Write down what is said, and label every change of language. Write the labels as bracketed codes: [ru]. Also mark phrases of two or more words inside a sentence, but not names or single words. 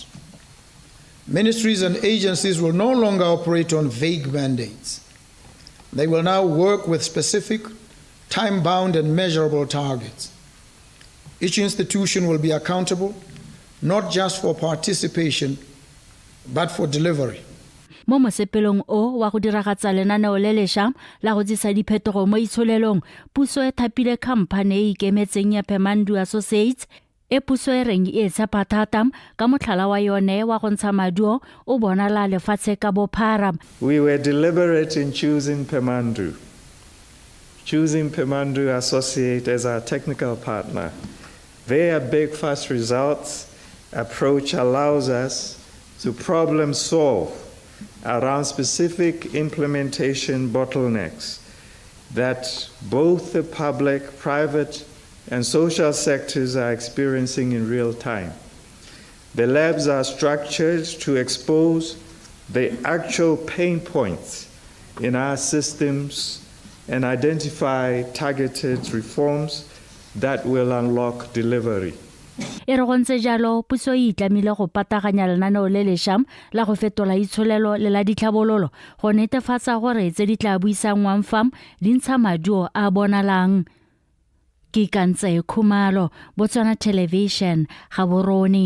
[en] Ministries and agencies will no longer operate on vague mandates. They will now work with specific, time-bound and measurable targets. Each institution will be accountable, not just for participation, but for delivery. [tn] Mo mosepelong o wa go diragatsa lenaneo le lesha la go tsisa diphetogo mo itsholelong, puso e thapile khamphane e ikemetseng ya Pemandu Associates e puso e reng e tshepa thata ka motlhala wa yone wa go ntsha maduo o bonala lefatshe ka bophara. [en] We were deliberate in choosing Pemandu Associate as our technical partner. Their big fast results approach allows us to problem solve around specific implementation bottlenecks that both the public, private, and social sectors are experiencing in real time. The labs are structured to expose the actual pain points in our systems and identify targeted reforms that will unlock delivery. [tn] E re gontse jalo puso e itlamile go pataganya lenaneo le lesha la go fetola itsholelo le la ditlhabololo go netefatsa gore tse di tla buisangwang fam di ntsha maduo a bonalang. Ke Kantse Khumalo, Botswana Television, Gaborone.